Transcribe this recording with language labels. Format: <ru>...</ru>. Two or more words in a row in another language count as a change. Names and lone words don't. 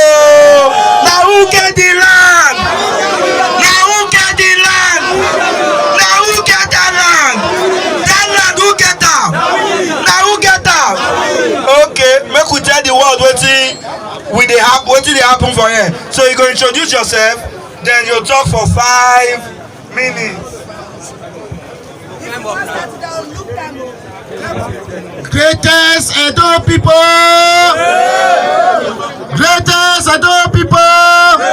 <pcm>Na who get the land? Na who get the land? Na who get that land? That land who get am? Na who get am? Okay, make we tell the world wetin dey happen for here. So you go introduce yourself, then you talk for 5 minutes. Greatest Edo people. Greatest Edo people.</pcm>